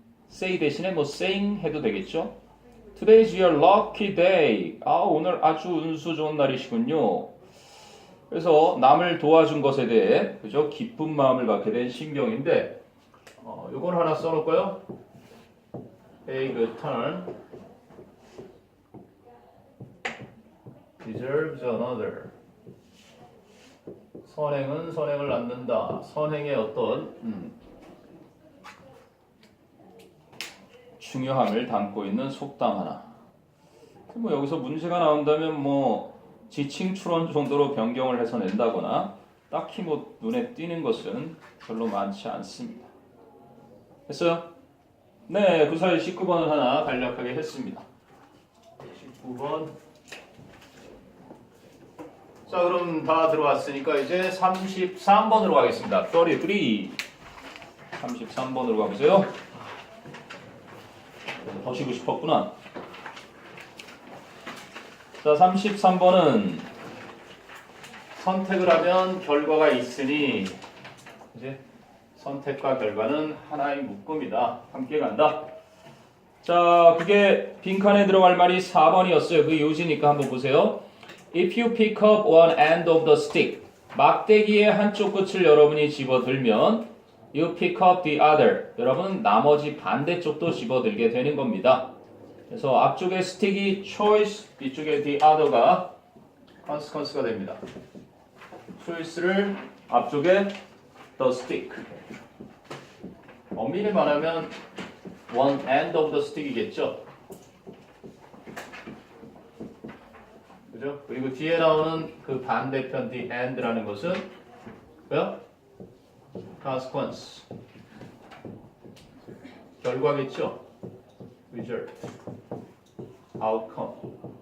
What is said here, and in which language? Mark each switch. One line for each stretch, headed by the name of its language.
Korean: say 대신에 뭐 saying 해도 되겠죠?
English: Today's your lucky day.
Korean: 오늘 아주 운수 좋은 날이시군요. 그래서 남을 도와준 것에 대해 그죠? 기쁜 마음을 갖게 된 신경인데 이걸 하나 써놓을까요?
English: A good turn deserves another.
Korean: 선행은 선행을 낳는다. 선행의 어떤 중요함을 담고 있는 속담 하나. 뭐 여기서 문제가 나온다면 뭐 지칭 추론 정도로 변경을 해서 낸다거나 딱히 뭐 눈에 띄는 것은 별로 많지 않습니다. 됐어요? 네, 그 사이 19번을 하나 간략하게 했습니다. 19번. 자, 그럼 다 들어왔으니까 이제 33번으로 가겠습니다. 33. 33번으로 가보세요. 더 쉬고 싶었구나. 자, 33번은 선택을 하면 결과가 있으니 이제 선택과 결과는 하나의 묶음이다. 함께 간다. 자, 그게 빈칸에 들어갈 말이 4번이었어요. 그 요지니까 한번 보세요.
English: If you pick up one end of the stick,
Korean: 막대기의 한쪽 끝을 여러분이 집어들면
English: you pick up the other.
Korean: 여러분 나머지 반대쪽도 집어들게 되는 겁니다. 그래서 앞쪽에 스틱이 choice, 뒤쪽에 the other가 consequence가 됩니다. choice를 앞쪽에 the stick. 엄밀히 말하면 one end of the stick이겠죠. 그죠? 그리고 뒤에 나오는 그 반대편 the end라는 것은 뭐야? consequence. 결과겠죠. result. outcome.